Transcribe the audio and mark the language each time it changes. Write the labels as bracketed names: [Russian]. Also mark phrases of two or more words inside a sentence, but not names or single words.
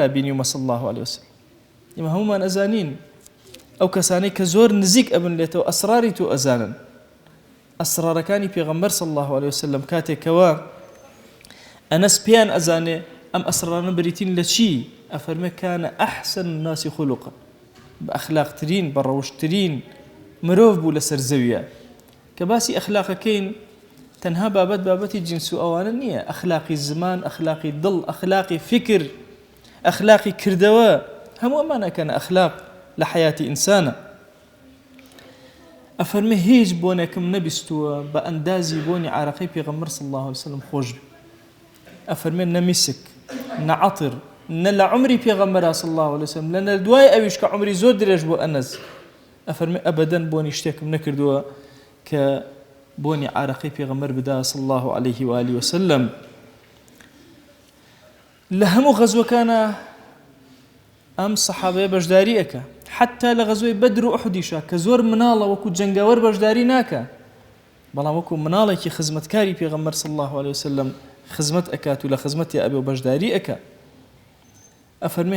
[Central Kurdish] بینیومە [Arabic] صلی الله عليه وسلم [Central Kurdish] ئێمە هەمومان ئەزانین ئەو کەسانەی کە زۆر نزیک ئەبن لێتەوە ئەسراری تۆ ئەزانن ئەسرارەکانی پێغەمبەر [Arabic] صلی الله عليه وسلم [Central Kurdish] کاتێکەوە ئەنەس پێیان ئەزانێ ئەم ئەسرارانە بریتین لە چی ئەفەرمێ [Arabic] کانە ئەحسن الناس خلقا [Central Kurdish] بە ئەخلاقترین بە ڕەوشترین مرۆڤ بوو لەسەر زەویە کە باسی ئەخلاقەکەین تەنها بابەتی جنس و ئەوانە نییە ئەخلاقی زمان ئەخلاقی دڵ ئەخلاقی فکر ئەخلاقی کردەوە هەموو ئەمانەکەن ئەخلاق لە حیاتی ئینسانە ئەفەرمێ هیچ بۆنێکم نەبیستووە بە ئەندازی بۆنی عارەقەی پێغەمبەر [Arabic] صلی الله عليه وسلم [Central Kurdish] خۆش بێ ئەفەرمێ نە میسک نە عەتر نە لە عمری پێغەمبەرا [Arabic] صلی الله عليه وسلم [Central Kurdish] لە دوای ئەویش کە عمری زۆر درێژ بۆ ئەنەس ئەفەرمێ ئەبەدەن بۆنی شتێکم نەکردووە کە بۆنی عارەقەی پێغەمبەر بدا [Arabic] صلی الله عليه وآله وسلم [Central Kurdish] لە هەموو غەزوەکانە ئەم سەحابەیە بەشداری ئەکا حتا لە غەزوەی بەدر و ئوحودیشا کە زۆر مناڵە وەکو جەنگاوەر بەشداری ناکە بەڵام وەکو مناڵێکی خزمەتکاری پێغەمبەر [Arabic] صلی الله عليه وسلم [Central Kurdish] خزمەت ئەکات و لە خزمەتی ئەبێ و بەشداری ئەکا ئەفەرمێ